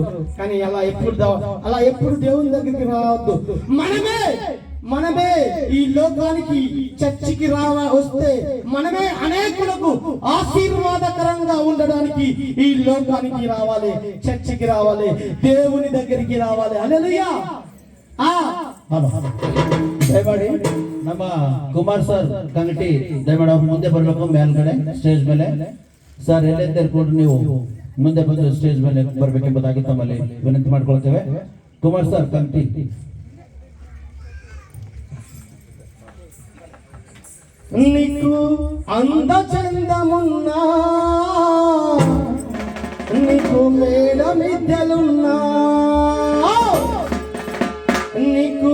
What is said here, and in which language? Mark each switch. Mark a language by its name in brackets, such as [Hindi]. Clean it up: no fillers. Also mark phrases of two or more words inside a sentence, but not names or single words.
[Telugu] కానీ అలా ఎప్పుడు దేవుని దగ్గరికి రావద్దు. మనమే ఈ లోకానికి చర్చికి వస్తే మనమే అనేకులకు ఆశీర్వాదకరంగా ఉండడానికి ఈ లోకానికి రావాలి, చర్చికి రావాలి, దేవుని దగ్గరికి రావాలి. హల్లెలూయా. [Kannada] ದಯಮಾಡಿ ನಮ್ಮ ಕುಮಾರ್ ಸರ್ ಕಂಗಟಿ ದಯಮಾಡಿ ಅವ್ರು ಮುಂದೆ ಬರಬೇಕು. ಮೇಲ್ಗಡೆ ಸ್ಟೇಜ್ ಮೇಲೆ ಸರ್ ಎಲ್ಲೇ ತೆರ್ಕೊಂಡು ನೀವು ಮುಂದೆ ಬಂದು ಸ್ಟೇಜ್ ಮೇಲೆ ಬರಬೇಕೆಂಬುದಾಗಿ ತಮ್ಮಲ್ಲಿ ವಿನಂತಿ ಮಾಡ್ಕೊಳ್ತೇವೆ. ಕುಮಾರ್ ಸರ್ ಕಂಗಟಿ. [Telugu] నీకు అందచందమున్నా, నీకు మేడ మిద్దెలున్నా, నీకు